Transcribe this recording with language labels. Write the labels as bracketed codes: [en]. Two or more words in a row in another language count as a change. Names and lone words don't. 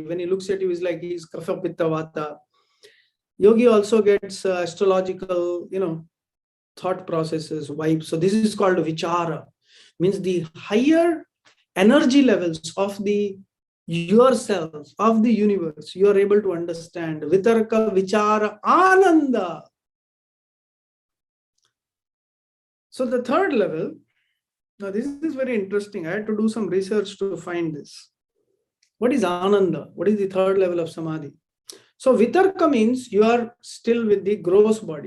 [en] When he looks at you, he's like he's [sa] kapha pitta vata. [en] Yogi also gets astrological, thought processes, vibes. So this is called vichara, means the higher energy levels of the yourself, of the universe, you are able to understand. [sa] Vitarka, vichara, ananda. [en] So the third level, now this is very interesting. I had to do some research to find this. What is ananda? What is the third level of samadhi? So vitarka means you are still with the gross body.